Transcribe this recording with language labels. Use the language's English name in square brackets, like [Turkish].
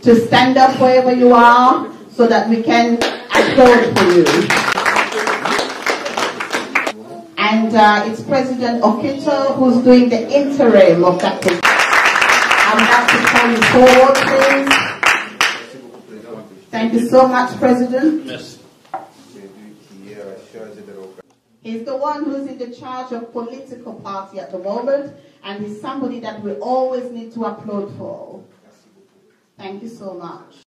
[English] to stand up wherever you are so that we can applaud for you. And it's President Okito who's doing the interim of that. I would like to call you forward, please. [French] Merci beaucoup, Président. [English] Thank you so much, President. [French] Merci. C'est lui qui est à la charge de l'organisation. [English] He's the one who's in the charge of political party at the moment, and he's somebody that we always need to applaud for. Thank you so much.